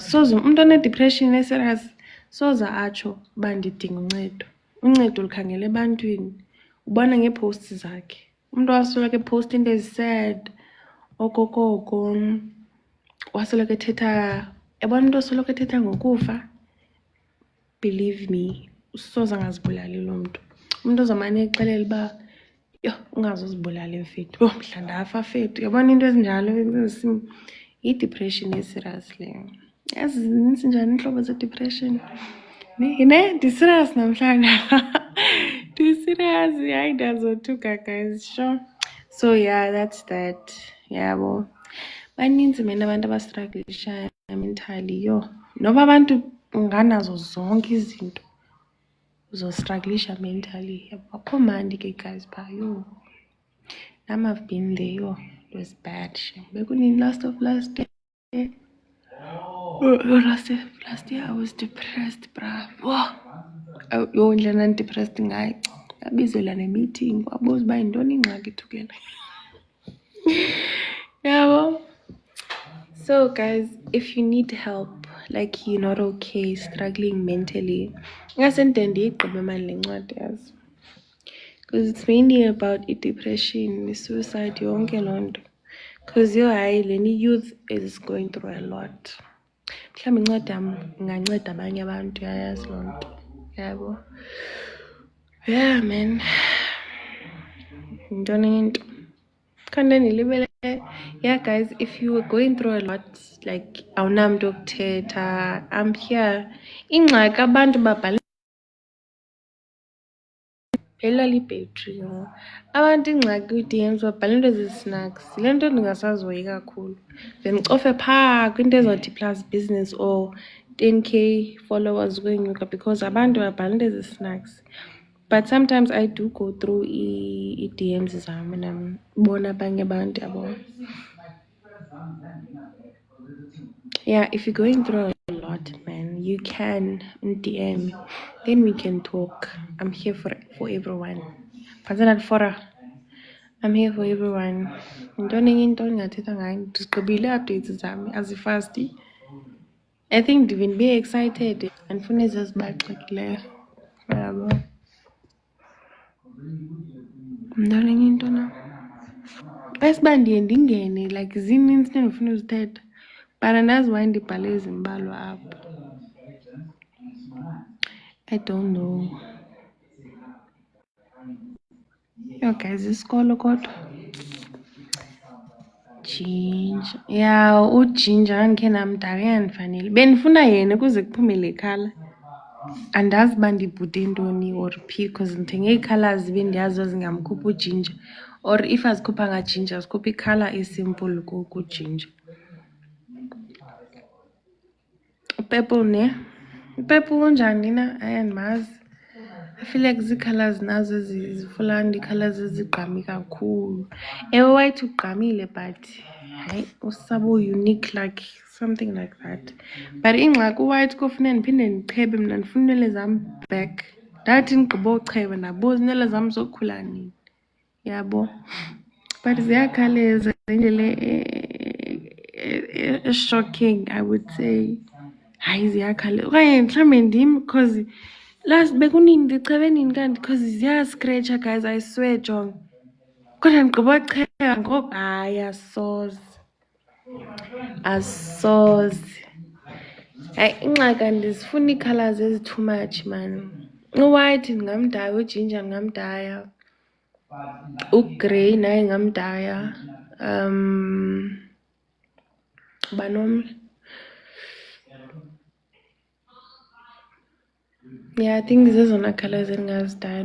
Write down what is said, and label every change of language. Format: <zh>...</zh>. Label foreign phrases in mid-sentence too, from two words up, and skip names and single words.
<xh>Soze umntu onedepression eserious soze atsho uba ndidinga uncedo. Uncedo lukhangela ebantwini, ubona ngeeposts zakhe. Umntu wasoloko epowusta into ezi-sad, okokoko, wasoloko ethetha, yabona umntu osoloko ethetha ngokufa.</xh> <en>Believe me,</en> <xh>usoze angazibulali loo mntu. Umntu ozamane exelela uba ungazuzibulala mfethu, mhla ndafa fethu. Yabona into ezinjalo yi-depression eserious leyo. Yazi zinintsi njani iintlobo ze-depression. Ne ndiserious namhlanje. Ndiserious, hayi ndiyazothuka guys, sure.</xh> <en>So yeah, that's that.</en> <xh>Yabo, baninzi man abantu abastruglisha mentally. Noba abantu unganazo zonke izinto uzostruglisha mentally. Akho mandi ke guys phaa, Nam</xh> <en>I've been there, it was bad shem.</en> <xh>Bekunini</xh> <en>last year? Last year I was depressed, bra.</en> <xh>Indlela ndandidepressed ngayo, ndabizelwa ne-meeting kwabuza uba yintoni ingxaki thukela. Yabo.</xh> <en>So guys, if you need help, like you're not okay, struggling mentally,</en> <xh>ingase ndiyigqibe mani le ncwadi yazi.</xh> <en>Because it's mainly about depression, suicide,</en> <xh>yonke loo nto.</xh> <en>Because</en> <xh>hayi leni</xh> <en>youth is going through a lot.</en> <xh>Mhlawumbi incwadi yam inganceda abanye abantu, yayazi loo nto.</xh> <en>Yabo. Yeah man.</en> <xh>Yintoni into? Khanda ndilibele.</xh> <en>Yeah guys, if you are going through a lot, like</en> <xh>awunamntu wokuthetha,</xh> <en>I'm here.</en> <xh>Ingxaki abantu babhala libhetri, abantu ingxaki kwi-DMs babhala into ezi-snacks. Yile nto ndingasazihoyi kakhulu. Ndicofe phaa kwinto ezothi plus business or 10K followers kwenyuka because abantu babhala into ezi-snacks.</xh> <en>But sometimes I do go through</en> <xh>i-DMs zam</xh> <en>and</en> <xh>ndibona abanye abantu, yabo.</xh> <en>Yeah, if you're going through a lot, man, you can DM, then we can talk. I'm here for everyone. I'm here for everyone.</en> <xh>Yintoni enye into endingathetha ngayo? Ndizigqibile ii-updates zami, azifasti.</xh> <en>I think</en> <xh>ndive ndibe excited andifuna ezi zibaxekileyo. Yabo. Yintoni enye into na? Esiba ndiye ndingene, like zinintsi into endifuna uzithetha, but andazi why ndibhale ezimbalwa apha.</xh> <en>I don't know. Guys,</en> <xh>isikolo kodwa. Ginger. Yeah, uGinger andikhe namdaka yandifanele. Bendifuna yena ukuze kuphume le colour. Andazi uba ndibhude ntoni or phi because ndithenge ii-colours bendiyazi zingamkhupha uGinger. Or if azikhuphanga Ginger, zikhupha i-colour esimple kuGinger. Purple ne? Purple unjani na? Hayi andimazi.</xh> <en>I feel like</en> <xh>zii-colours nazo ezifulani, ii-colours ezigqame kakhulu. Ewe white ugqamile but hayi usabo unique,</xh> <en>like something like that.</en> <xh>But ingxaki u-white kofuneka ndiphinde ndichebe mna, ndifuna iinwele zam back. Ndathi ndigqiba ucheba ndabuza iinwele zam zokhula nini. Yabo. But but ziyakhawuleza indlela shocking,</xh> <en>I would say.</en> <xh>Hayi ziyakhawuleza okanye mhlawumbe ndim because last bekunini ndichebe nini kanti because ziyascratcha guys,</xh> <en>I swear</en> <xh>jonga. Kodwa ndigqiba cheba ngoku hayi asoze. Hayi ingxaki andizifuni ii-colours ezi-too much man. U-white ndingamdaya, ujinja ndingamdaya, ugrey naye ndingamdaya. Ubani omnye?</xh> <en>Yeah, I think</en> <xh>zezona colours endingazidaya.</xh>